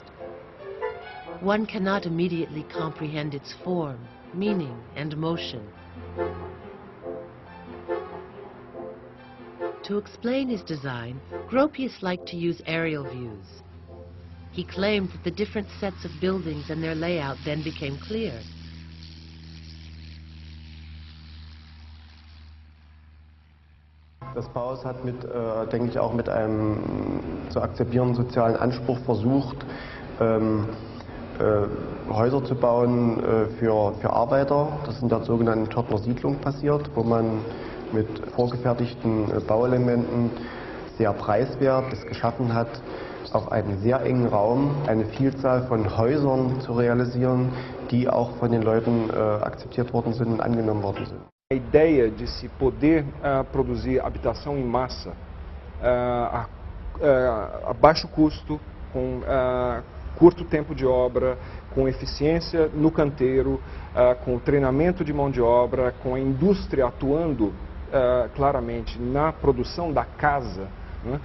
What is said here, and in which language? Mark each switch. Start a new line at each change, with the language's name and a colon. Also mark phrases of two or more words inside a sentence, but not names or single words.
English: One cannot immediately comprehend its form, meaning, and motion. To explain his design, Gropius liked to use aerial views. He claimed that the different sets of buildings and their layout then became clear.
German: Das Bauhaus hat denke ich, auch mit einem zu akzeptierenden sozialen Anspruch versucht, Häuser zu bauen für Arbeiter. Das ist in der sogenannten Törtner Siedlung passiert, wo man mit vorgefertigten Bauelementen sehr preiswert es geschaffen hat, auf einen sehr engen Raum eine Vielzahl von Häusern zu realisieren, die auch von den Leuten akzeptiert worden sind und angenommen worden sind.
Portuguese: A ideia de se poder produzir habitação em massa a baixo custo, com curto tempo de obra, com eficiência no canteiro, com o treinamento de mão de obra, com a indústria atuando claramente na produção da casa, né?